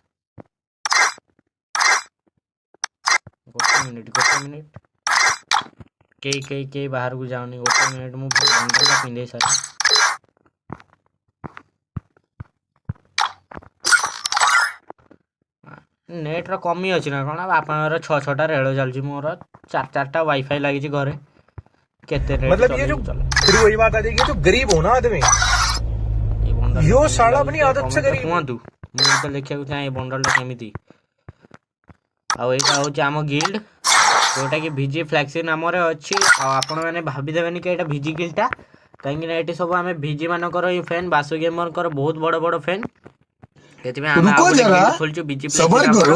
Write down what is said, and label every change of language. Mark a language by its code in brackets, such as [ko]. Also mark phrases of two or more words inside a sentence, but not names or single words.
[or] ଗୋଟେ ମିନିଟ୍ କେହି ବାହାରକୁ ଯାଉନି। ଗୋଟେ ମିନିଟ୍ ମୁଁ ବଣ୍ଡଲଟା ପିନ୍ଧେଇ ସାରେ। ନେଟ୍ର କମି ଅଛି ନା କ'ଣ? ବାପାଙ୍କର 6-6ଟା ରେଳ ଚାଲିଛି, ମୋର 4-4ଟା ୱାଇଫାଇ ଲାଗିଛି ଘରେ। କେତେ [hi] मतलब ये जो फिर वही बात आ जाएगी, जो गरीब हो ना आदमी, यो साला अपनी आदत से गरीब। [or] କୁହନ୍ତୁ ମୁଁ ତ ଲେଖିବାକୁ ଚାହେଁ ଏ ବଣ୍ଡଲଟା କେମିତି। ଆଉ ଏଇଟା ହେଉଛି ଆମ ଗିଲ୍ଡ ଯେଉଁଟାକି ଭିଜି ଫ୍ଲାକ୍ସି ନାମରେ ଅଛି। ଆଉ ଆପଣମାନେ ଭାବିଦେବେନି କି ଏଇଟା ଭିଜି ଗିଲ୍ଡଟା, କାହିଁକିନା ଏଠି ସବୁ ଆମେ ଭିଜି ମାନଙ୍କର ହିଁ ଫ୍ୟାନ୍, ବାସୁ ଗେମରଙ୍କର ବହୁତ ବଡ଼ ବଡ଼ ଫ୍ୟାନ୍। ସେଥିପାଇଁ ଆମେ ଆଉ ଗୋଟେ ଗିଲ୍ଡ ଖୋଲିଛୁ ଭିଜି ଫ୍ଲାକ୍ସି ନାମର।